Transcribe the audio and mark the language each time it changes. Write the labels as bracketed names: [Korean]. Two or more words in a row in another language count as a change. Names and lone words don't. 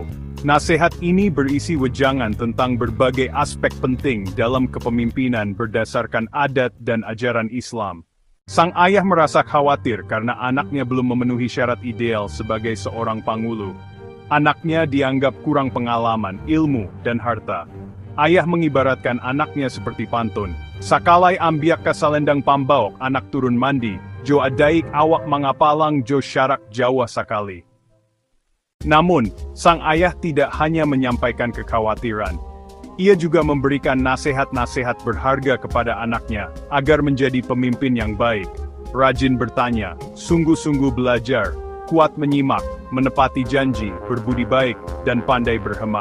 [Indonesian] Nasihat ini berisi wejangan tentang berbagai aspek penting dalam kepemimpinan berdasarkan adat dan ajaran Islam. Sang ayah merasa khawatir karena anaknya belum memenuhi syarat ideal sebagai seorang Pangulo. Anaknya dianggap kurang pengalaman, ilmu, dan harta. Ayah mengibaratkan anaknya seperti pantun. [Minangkabau] Sakalai ambiak kasalendang pambaok anak turun mandi, jo adaik awak mangapalang jo syarak Jawa sakali. [Indonesian] Namun, sang ayah tidak hanya menyampaikan kekhawatiran. Ia juga memberikan nasihat-nasihat berharga kepada anaknya, agar menjadi pemimpin yang baik, rajin bertanya, sungguh-sungguh belajar, kuat menyimak, menepati janji, berbudi baik, dan pandai berhemat.